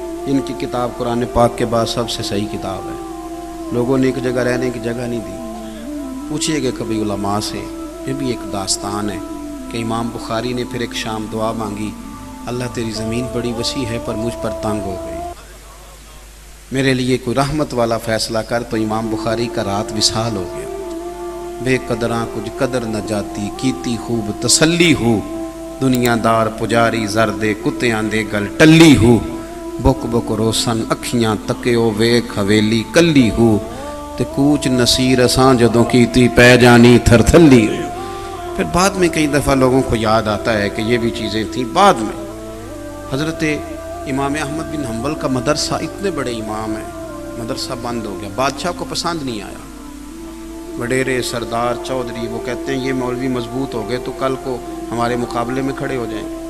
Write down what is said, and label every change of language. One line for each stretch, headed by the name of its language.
Urdu: ان کی کتاب قرآن پاک کے بعد سب سے صحیح کتاب ہے. لوگوں نے ایک جگہ رہنے کی جگہ نہیں دی. پوچھئے گا کبھی علماء سے. یہ بھی ایک داستان ہے کہ امام بخاری نے پھر ایک شام دعا مانگی, اللہ تیری زمین بڑی وسیع ہے پر مجھ پر تنگ ہو گئی, میرے لیے کوئی رحمت والا فیصلہ کر. تو امام بخاری کا رات وصال ہو گیا.
Punjabi: بے قدراں کچھ قدر نہ جاتی, کیتی خوب تسلی ہو, دنیا دار پجاری زردے کتیاں دے گل ٹلی ہو, بک بک روسن اکھیاں تکیو ویکھ حویلی کلی ہو, تے کوچ نصیر اساں جدوں کیتی پہ جانی تھر تھلی ہو.
Urdu: پھر بعد میں کئی دفعہ لوگوں کو یاد آتا ہے کہ یہ بھی چیزیں تھیں. بعد میں حضرت امام احمد بن حنبل کا مدرسہ, اتنے بڑے امام ہیں, مدرسہ بند ہو گیا. بادشاہ کو پسند نہیں آیا. وڈیرے سردار چودھری وہ کہتے ہیں یہ مولوی مضبوط ہو گئے تو کل کو ہمارے مقابلے میں کھڑے ہو جائیں.